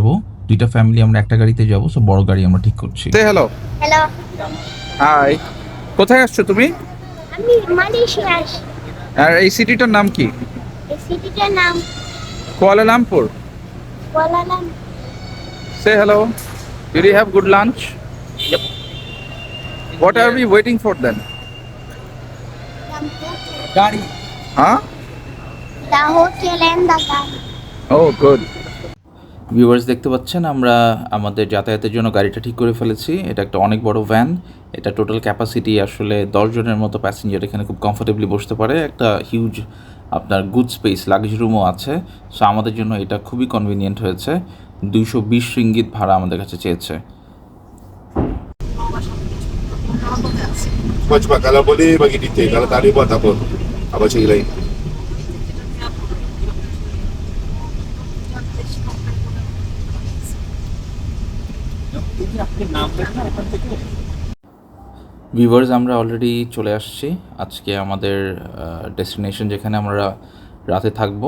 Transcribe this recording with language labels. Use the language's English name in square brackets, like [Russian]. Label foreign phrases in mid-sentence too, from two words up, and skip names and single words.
[Bangla] 2টা ফ্যামিলি আমরা একটা গাড়িতে যাব, সো বড় গাড়ি আমরা ঠিক করছি। হ্যালো। হ্যালো, হাই। কোথায় আসছো তুমি? আমি মালয়েশিয়া আসি। আর এই সিটিটার নাম কি? এই সিটিটার নাম কুয়ালালামপুর। কুয়ালালামপুর। [English] say hello. Did you have good lunch? What are we waiting for then? [Bangla] গাড়ি। Huh? [English] The hotel and the garden. Oh, good. [Bangla] ভিউয়ার্স দেখতে পাচ্ছেন আমরা আমাদের যাতায়াতের জন্য গাড়িটা ঠিক করে ফেলেছি। এটা একটা অনেক বড় ভ্যান, এটা [English] total capacity [Bangla] আসলে 10 জনের মতো প্যাসেঞ্জার এখানে খুব কমফোর্টেবলি বসতে পারে। একটা হিউজ আপনার [English] good space luggage room [Bangla] আছে। সো আমাদের জন্য এটা খুবই কনভিনিয়েন্ট হয়েছে। 220 রিঙ্গিত ভাড়া আমাদের কাছে চেয়েছে। [Malay] Coba kalau boleh bagi detail, kalau tak boleh buat tak apa. Abang cari lain. [Bangla] ভিউয়ার্স আমরা অলরেডি চলে আসছি আজকে আমাদের ডেস্টিনেশন, যেখানে আমরা রাতে থাকবো।